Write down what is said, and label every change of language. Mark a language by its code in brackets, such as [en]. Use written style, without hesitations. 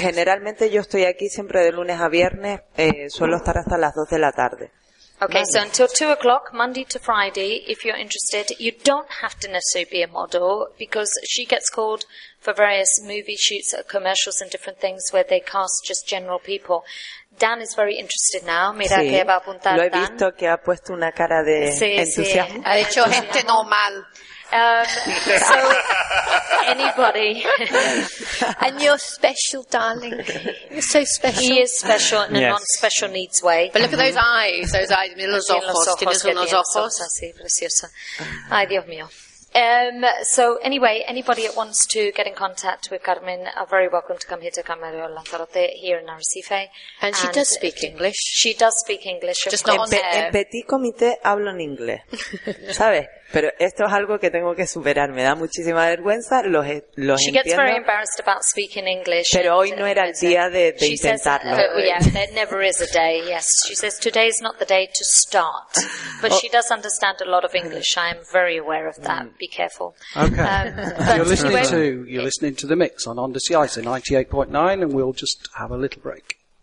[es] Generalmente yo estoy aquí siempre de lunes a viernes, suelo estar hasta las 2 de la tarde. [en] Okay, so until 2 o'clock, Monday to Friday, if you're interested, you don't have to necessarily be a model because she gets called for various movie shoots, commercials and different things where they cast just general people. Dan is very interested now. [es] Mira sí, que va a apuntar lo he visto Dan. Que ha puesto una cara de sí, entusiasmo. Sí. Ha hecho gente normal. [en] So, anybody. And you're special, darling. You're so special. He is special in a yes. non-special needs way. But look at those eyes, [es] mira los ojos, tienes unos ojos. Así, precioso. Ay, Dios mío. [en] So anyway, anybody that wants to get in contact with Carmen are very welcome to come here to Camarero Lanzarote here in Arrecife. And she does speak English. She does speak English. Just not on air. [es] En petit comité hablo en inglés. ¿Sabes? Pero esto es algo que tengo que superar. Me da muchísima vergüenza. Los [en] she [es] entiendo. [en] Gets very embarrassed about speaking English. [es] Pero hoy no era el día de intentarlo. [en] Says, yeah, there never is a day, yes. She says, today is not the day to start. But she does understand a lot of English. I am very aware of that. Be careful. Okay. You're listening to The Mix on Ondas Cyse 98.9, and we'll just have a little break.